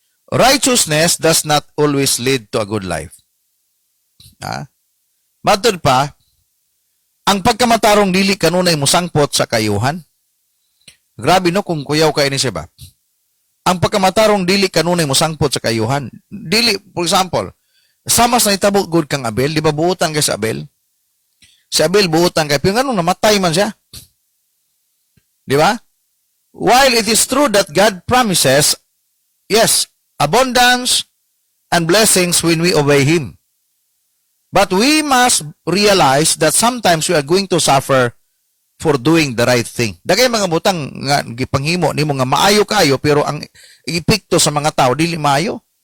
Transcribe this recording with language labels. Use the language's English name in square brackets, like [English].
[English] Righteousness does not always lead to a good life. [Cebuano] Matod pa, ang pagkamatarong dili kanunay musangpot sa kayuhan. Grabe no kung kuyaw kay ni siya ba? Ang pagkamatarong dili kanunay musangpot sa kayuhan. Dili, [English] for example, [Cebuano] sama sa itabo good kang Abel, di ba buutan kay sa Abel? Si Abel buutan kay, pero ganun namatay man siya. Di ba? [English] While it is true that God promises, yes, abundance and blessings when we obey Him. But we must realize that sometimes we are going to suffer for doing the right thing. [Cebuano] Dagay mga butang nga gipanghimo nimo nga maayo kayo pero ang epekto sa mga tao dili maayo.